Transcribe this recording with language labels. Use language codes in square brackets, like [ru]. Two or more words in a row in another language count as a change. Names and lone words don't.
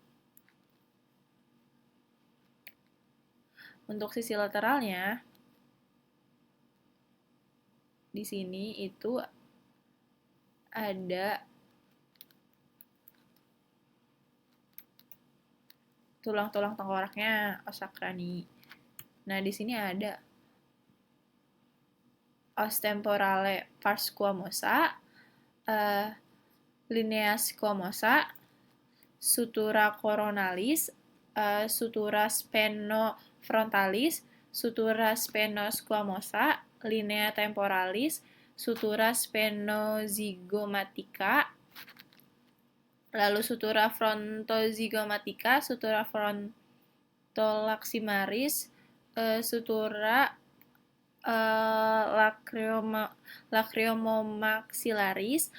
[id] Untuk sisi lateralnya, di sini itu ada tulang-tulang tengkoraknya, [la] os sacrani. [id] Nah, di sini ada [la] os temporale pars squamosa, linea squamosa, sutura coronalis, sutura spenofrontalis, sutura spenosquamosa, linea temporalis, sutura spenozygomatica, lalu sutura frontozygomatica, sutura frontolaximaris, sutura lacrimomaxillaris,